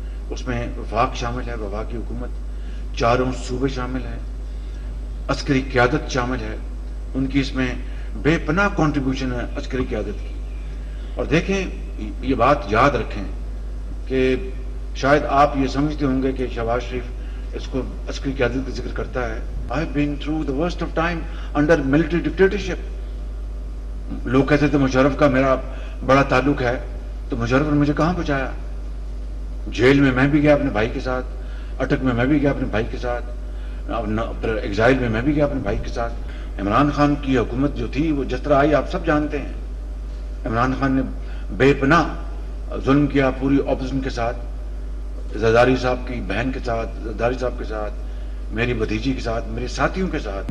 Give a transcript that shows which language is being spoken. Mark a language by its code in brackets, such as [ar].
[ur] اس میں وفاق شامل ہے, وفاقی حکومت, چاروں صوبے شامل ہیں, عسکری قیادت شامل ہے. ان کی اس میں بے پناہ کنٹریبیوشن ہے عسکری قیادت کی. اور دیکھیں یہ بات یاد رکھیں کہ شاید آپ یہ سمجھتے ہوں گے کہ شہباز شریف اس کو عسکری قیادت کا ذکر کرتا ہے. [en] I have been through the worst of time under military dictatorship. [ur] لوگ کہتے تھے مشرف کا میرا بڑا تعلق ہے, تو مشرف نے مجھے کہاں پہنچایا؟ جیل میں میں بھی گیا اپنے بھائی کے ساتھ, اٹک میں میں بھی گیا اپنے بھائی کے ساتھ, ایگزائل میں بھی گیا اپنے بھائی کے ساتھ. عمران خان کی حکومت جو تھی وہ جس طرح آئی آپ سب جانتے ہیں. عمران خان نے بے پناہ ظلم کیا پوری اپوزیشن کے ساتھ, زرداری صاحب کی بہن کے ساتھ, زرداری صاحب کے ساتھ, میری بھتیجی کے ساتھ, میرے ساتھیوں کے ساتھ.